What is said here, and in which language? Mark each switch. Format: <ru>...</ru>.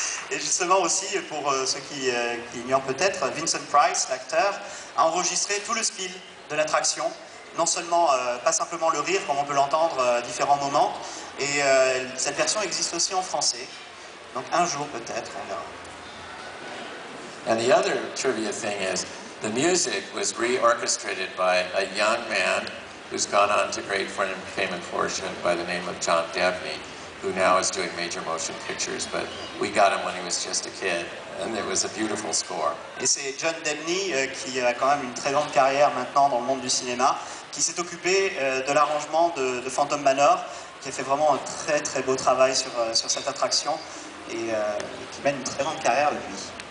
<fr>Et justement aussi, pour ceux qui ignorent peut-être, Vincent Price, l'acteur, a enregistré tout le spiel de l'attraction. Non seulement, pas simplement le rire, comme on peut l'entendre à différents moments, et cette version existe aussi en français. Donc un jour peut-être, on verra.</fr> <en>And the other trivia thing is, the music was reorchestrated by a young man who's gone on to great fame and fortune by the name of John Debney, who now is doing major motion pictures, but we got him when he was just a kid, and it was a beautiful score.</en> <fr>Et c'est John Debney, qui a quand même une très grande carrière maintenant dans le monde du cinéma, qui s'est occupé de l'arrangement de Phantom Manor, qui a fait vraiment un très très beau travail sur cette attraction, et qui mène une très grande carrière depuis.</fr>